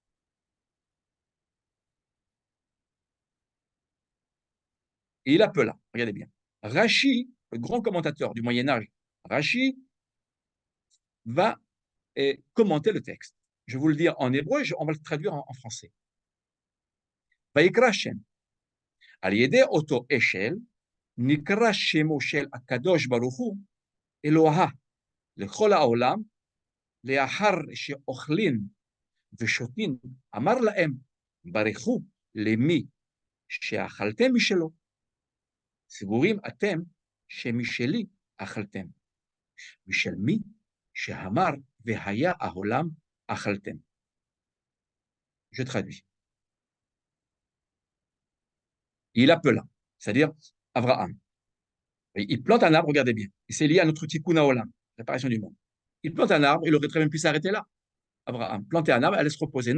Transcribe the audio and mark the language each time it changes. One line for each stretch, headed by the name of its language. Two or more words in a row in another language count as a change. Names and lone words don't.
French: Et il appela, regardez bien, Rachi, le grand commentateur du Moyen-Âge, Rachi, va commenter le texte. Je vais vous le dire en hébreu, on va le traduire en français.
Hebrew: ויקרא שם על ידי אותו אשל נקרא שמו של הקדוש ברוך הוא אלוה לכל העולם, לאחר שאוכלים ושותים, אמר להם, ברכו למי שאכלתם משלו. סגורים אתם שמשלי אכלתם, ושל מי שאמר והיה העולם אכלתם.
French: Je traduis. Il appela, c'est-à-dire Abraham. Il plante un arbre, regardez bien. Et c'est lié à notre
Hebrew: תיקון העולם,
French: réparation du monde. Il plante un arbre, il aurait très bien pu s'arrêter là. Abraham, planter un arbre, allait se reposer.